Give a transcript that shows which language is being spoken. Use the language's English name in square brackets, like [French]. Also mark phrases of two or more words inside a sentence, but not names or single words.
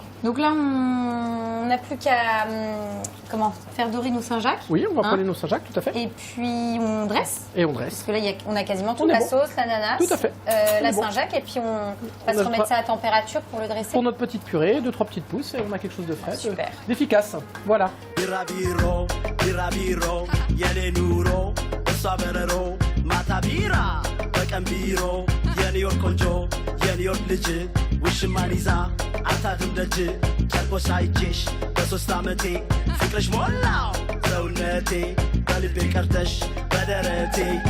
[French] Donc là on n'a plus qu'à faire dorer nos Saint-Jacques. Oui, on va poêler nos Saint-Jacques, tout à fait. Et puis on dresse. Et on dresse. Parce que là on a quasiment toute la sauce, l'ananas, tout à fait. la Saint-Jacques et puis on va se remettre ça à température pour le dresser. Pour notre petite purée, 2-3 petites pousses et on a quelque chose de frais, d'efficace. Voilà. [Amharic] የኒውዮርክ ቆንጆ የኒውዮርክ ልጅ ውሽማን ይዛ አታድም ደጅ ጨርቆስ አይቼሽ በ3 ዓመቴ ፍቅርሽ ሞላው ሰውነቴ በልቤ ቀርተሽ በደረቴ